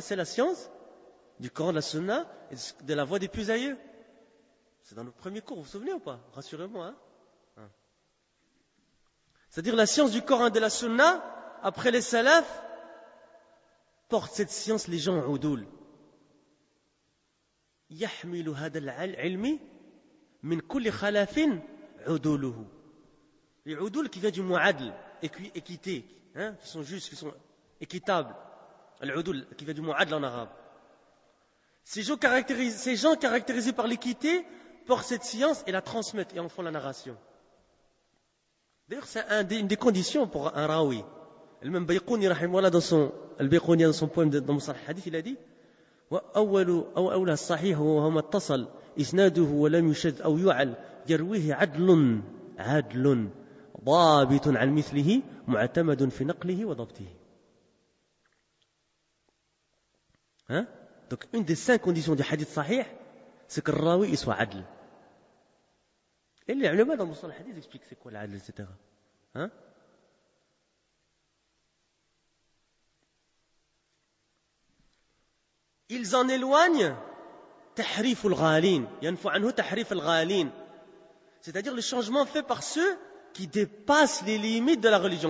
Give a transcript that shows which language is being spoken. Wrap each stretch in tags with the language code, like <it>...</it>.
<fr>C'est la science du Coran et la Sunna et de la voix des plus aïeux. C'est dans le premier cours, vous vous souvenez ou pas? Rassurez-moi. Hein? C'est-à-dire la science du Coran et de la Sunna, après les salafs, porte cette science les gens en oudoul.</fr> <ar>يحملوا هذا العلم من كل خلاف عدوله.</ar> <fr>العدول qui vient du معدل, équité, hein, qui sont justes, qui sont équitables. العدول qui vient du معدل en arabe. Ces gens caractérisés par l'équité portent cette science et la transmettent et en font la narration. D'ailleurs, c'est une des conditions pour un rawi. Le même Bayquni rahimahullah dans son Al-Bayquni dans son poème dans Musnad al-Hadith, il a dit:</fr> <ar>وأول أو أولى الصحيح وهو ما اتصل إسناده ولم يشد أو يعل يرويه عدل ضابط عن مثله معتمد في نقله وضبطه.</ar> <fr>Donc une des cinq conditions du hadith sahih, c'est que le rawi soit adl. Et les ulama dans le Musnad al-Hadith expliquent c'est quoi l'adl, etc. Ils en éloignent</fr> <ar>tahrif al-ghalin, yanfu anhu tahrif al-ghalin,</ar> <fr>c'est-à-dire le changement fait par ceux qui dépassent les limites de la religion.</fr>